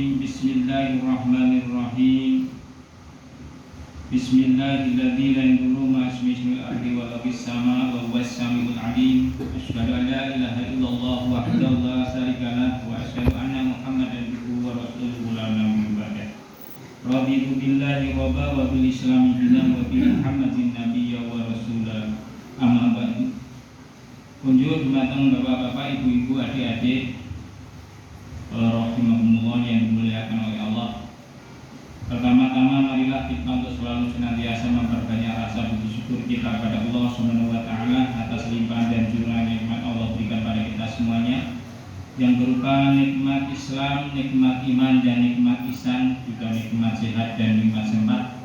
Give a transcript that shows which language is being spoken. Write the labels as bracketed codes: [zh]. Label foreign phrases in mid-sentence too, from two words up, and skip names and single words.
[ar] بسم الله الرحمن الرحيم. بسم الله الذي لا يضر مع اسمه في الأرض ولا في السماء وهو السميع العليم. أشهد أن لا إله إلا الله وحده لا شريك له وأشهد أن محمدا عبده ورسوله لا نبي بعده. رضيت بالله ربا وبالإسلام دينا وبمحمد نبيا ورسولا. أما بعد. [jv] Kunjung dumateng bapak-bapak, ibu-ibu, [id] adik-adik rahimahumullah yang dimuliakan oleh Allah. Pertama-tama marilah kita untuk selalu senantiasa memperbanyak rasa puji syukur kita kepada Allah [ar] سبحانه وتعالى [id] atas limpahan dan curahan nikmat Allah berikan pada kita semuanya, yang berupa nikmat Islam, nikmat iman dan nikmat ihsan, juga nikmat sehat dan nikmat sempat.